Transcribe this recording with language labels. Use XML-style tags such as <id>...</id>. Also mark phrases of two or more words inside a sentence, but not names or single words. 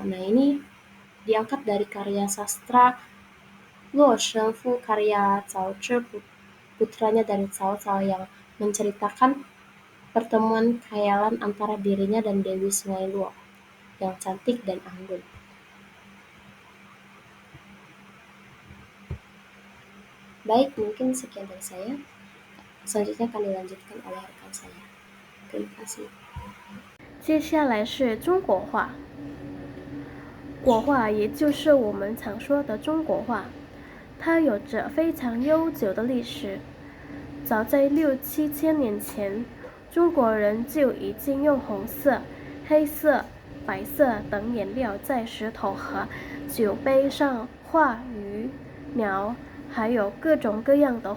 <id>Nah, ini diangkat dari karya sastra Luo Shen Fu karya Cao Zhi, putranya dari Cao Cao, yang menceritakan pertemuan khayalan antara dirinya dan Dewi Sungai Luo yang cantik dan anggun. Baik, mungkin sekian dari saya. Selanjutnya akan dilanjutkan oleh rekan saya. Terima kasih.</id> <zh>接下来是中国画。国画也就是我们常说的中国画，它有着非常悠久的历史。早在6、7千年前，中国人就已经用红色、黑色、白色等颜料在石头和酒杯上画鱼、鸟，还有各种各样的。</zh>